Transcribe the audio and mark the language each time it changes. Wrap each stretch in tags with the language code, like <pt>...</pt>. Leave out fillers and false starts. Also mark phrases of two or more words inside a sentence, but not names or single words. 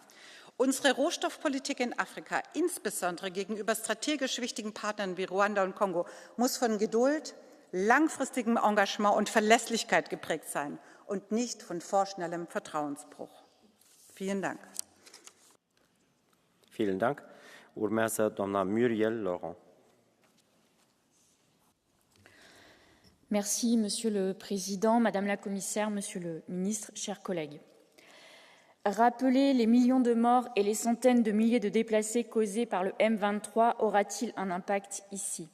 <de>Unsere Rohstoffpolitik in Afrika, insbesondere gegenüber strategisch wichtigen Partnern wie Ruanda und Kongo, muss von Geduld, langfristigem Engagement und Verlässlichkeit geprägt sein und nicht von vorschnellem Vertrauensbruch. Vielen Dank. Vielen Dank.</de> <ro>Urmează doamna Muriel Laurent.</ro> <fr>Merci, Monsieur le Président, Madame la Commissaire, Monsieur le Ministre, chers collègues. Rappeler les millions de morts et les centaines de milliers de déplacés causés par le M23 aura-t-il un impact ici?</fr>